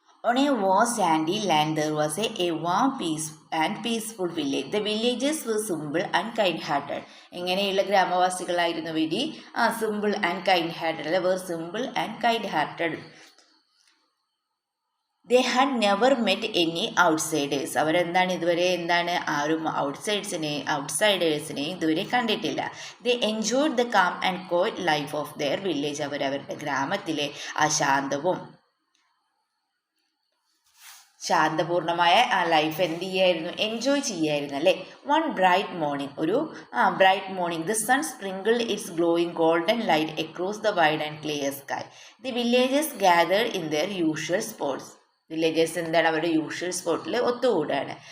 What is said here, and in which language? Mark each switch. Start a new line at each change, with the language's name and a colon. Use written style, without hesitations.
English: On a vast sandy land there was a warm, peaceful village. The villagers were simple and kind-hearted.
Malayalam: എങ്ങനെയുള്ള ഗ്രാമവാസികളായിരുന്നു ഇവര്?
English: Simple and kind hearted. അല്ലെ, were simple and kind-hearted. They had never met any outsiders.
Malayalam: അവരെന്താണ് ഇതുവരെ ആരും ഔട്ട്സൈഡേഴ്സിനെ ഇതുവരെ കണ്ടിട്ടില്ല.
English: They enjoyed the calm and quiet life of their village.
Malayalam: അവരവരുടെ ഗ്രാമത്തിലെ ആ ശാന്തവും ശാന്തപൂർണമായ ആ ലൈഫ് എന്ത് ചെയ്യായിരുന്നു, എൻജോയ് ചെയ്യായിരുന്നു അല്ലേ.
English: One bright morning, ഒരു bright morning the sun sprinkled its glowing golden light across the wide and clear sky. The villages gathered in their usual spots.
Malayalam: Villages എന്താണ്, അവരുടെ യൂഷ്വൽ സ്പോട്ടിൽ ഒത്തുകൂടാണ്.